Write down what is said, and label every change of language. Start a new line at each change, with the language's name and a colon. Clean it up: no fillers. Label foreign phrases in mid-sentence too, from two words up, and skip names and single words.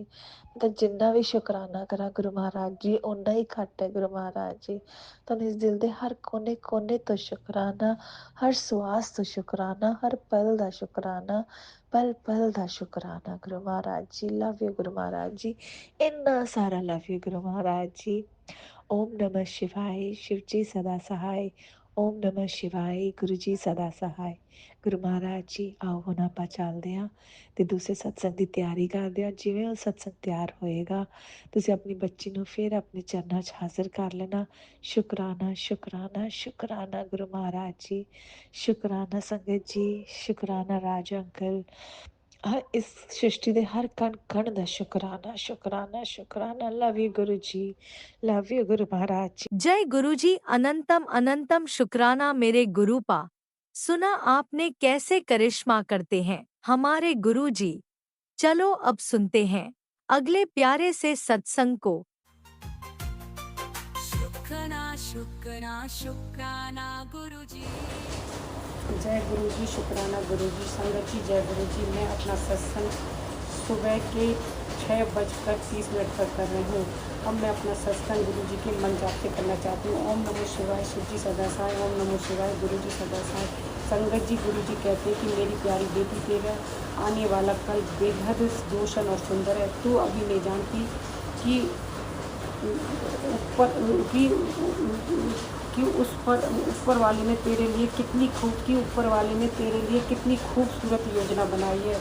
Punjabi: ਤਾਂ ਜਿੰਨਾ ਵੀ ਸ਼ੁਕਰਾਨਾ ਕਰਾਂ ਗੁਰੂ ਮਹਾਰਾਜ ਜੀ, ਓਨਾ ਹੀ ਘੱਟ ਹੈ ਗੁਰੂ ਮਹਾਰਾਜ ਜੀ। ਤੁਹਾਨੂੰ ਇਸ ਦਿਲ ਦੇ ਹਰ ਕੋਨੇ ਕੋਨੇ ਤੋਂ ਸ਼ੁਕਰਾਨਾ, ਹਰ ਸਵਾਸ ਤੋਂ ਸ਼ੁਕਰਾਨਾ, ਹਰ ਪਲ ਦਾ ਸ਼ੁਕਰਾਨਾ, ਪਲ ਪਲ ਦਾ ਸ਼ੁਕਰਾਨਾ ਗੁਰੂ ਮਹਾਰਾਜ ਜੀ।
English: love you
Punjabi: ਗੁਰੂ ਮਹਾਰਾਜ ਜੀ, ਇੰਨਾ ਸਾਰਾ
English: love you
Punjabi: ਗੁਰੂ ਮਹਾਰਾਜ ਜੀ।
Hindi: ओम नमः शिवाय, शिव जी सदा सहाय। ओम नमः शिवाय, गुरु जी सदा सहाय।
Punjabi: ਗੁਰੂ ਮਹਾਰਾਜ ਜੀ, ਆਓ ਹੁਣ ਆਪਾਂ ਚੱਲਦੇ ਹਾਂ ਤੇ ਦੂਸਰੇ ਸਤਸੰਗ ਦੀ ਤਿਆਰੀ ਕਰਦੇ ਹਾਂ। ਜਿਵੇਂ ਉਹ ਸਤਸੰਗ ਤਿਆਰ ਹੋਏਗਾ, ਤੁਸੀਂ ਆਪਣੀ ਬੱਚੀ ਨੂੰ ਫਿਰ ਆਪਣੇ ਚਰਨਾਂ 'ਚ ਹਾਜ਼ਰ ਕਰ ਲੈਣਾ। ਸ਼ੁਕਰਾਨਾ ਸ਼ੁਕਰਾਨਾ ਸ਼ੁਕਰਾਨਾ ਗੁਰੂ ਮਹਾਰਾਜ ਜੀ, ਸ਼ੁਕਰਾਨਾ ਸੰਗਤ ਜੀ, ਸ਼ੁਕਰਾਨਾ ਰਾਜ ਅੰਕਲ, ਇਸ ਸ੍ਰਿਸ਼ਟੀ ਦੇ ਹਰ ਕਣ ਕਣ ਦਾ ਸ਼ੁਕਰਾਨਾ ਸ਼ੁਕਰਾਨਾ ਸ਼ੁਕਰਾਨਾ।
English: love you
Punjabi: ਗੁਰੂ ਜੀ,
English: love you
Hindi: गुरु महाराज जी। जय गुरुजी, अनंतम अनंतम शुक्राना मेरे गुरुपा। सुना आपने कैसे करिश्मा करते हैं हमारे गुरुजी। चलो अब सुनते हैं अगले प्यारे से सत्संग को। शुक्राना शुक्राना शुक्राना गुरुजी। जय गुरु जी, शुक्राना गुरु जी। संगत जी जय गुरु जी। मैं अपना सत्संग सुबह के 6:30 पर कर रही हूँ। अब मैं अपना सत्संग गुरु जी के मन जाप से करना चाहती हूँ। ओम नमः शिवाय, शिव जी सदा सहाय। ओम नमः शिवाय, गुरु जी सदा सहाय। संगत जी, गुरु जी कहते हैं कि मेरी प्यारी बेटी तेरा आने वाला कल बेहद रोशन और सुंदर है। तू अभी नहीं जानती कि ऊपर वाले ने तेरे लिए कितनी खूबसूरत योजना बनाई है।